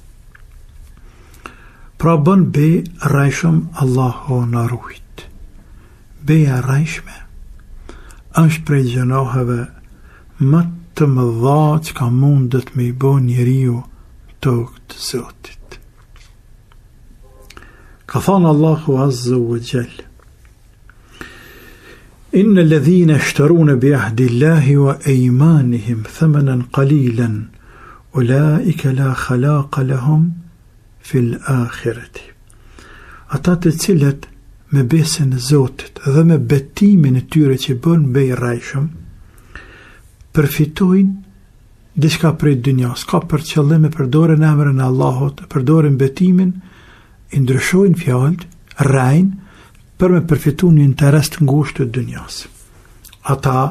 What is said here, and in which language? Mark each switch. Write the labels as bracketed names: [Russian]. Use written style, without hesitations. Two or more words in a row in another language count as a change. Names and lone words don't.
[Albanian] Pra bën be rajshëm, Allahu na ruajt. Beja rajshme është prej gjunaheve më të mëdha që ka mundet me i bo njeriu tokë të Zotit. Ka thonë Allahu [Arabic] عز وجل: إن الذين يشترون بعهد الله وأيمانهم ثمنا قليلا أولئك لا خلاق لهم في الآخرة. [Albanian] Ata të cilët me besën e Zotit dhe me betimin e tyre që bën bej rajshëm, përfitojnë diçka prej dynjas, ka për qëllim e përdoren emrin e Allahut, përdoren betimin, i ndryshojnë fjalët, rajnë, për me përfitu një interes të ngushtë të dynjas.